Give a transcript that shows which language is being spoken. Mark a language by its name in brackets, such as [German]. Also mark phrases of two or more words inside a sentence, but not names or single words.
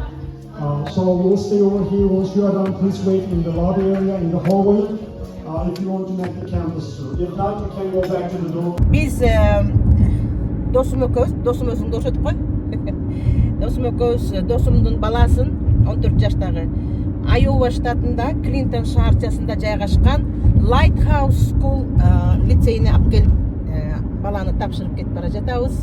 [English] So we'll stay over here. Once you are done, please wait in the lobby area, in the hallway, if you want to make the campus tour. If not, you can go back to the door. [Kyrgyz] Биз досум өзүңдү ошотуп кой. Досум экөөбүз досумдун баласын 14 жаштагы Айова штатында Клинтон шаарчасында жайгашкан Lighthouse School лицейине алып келип баланы тапшырып кетип бара жатабыз.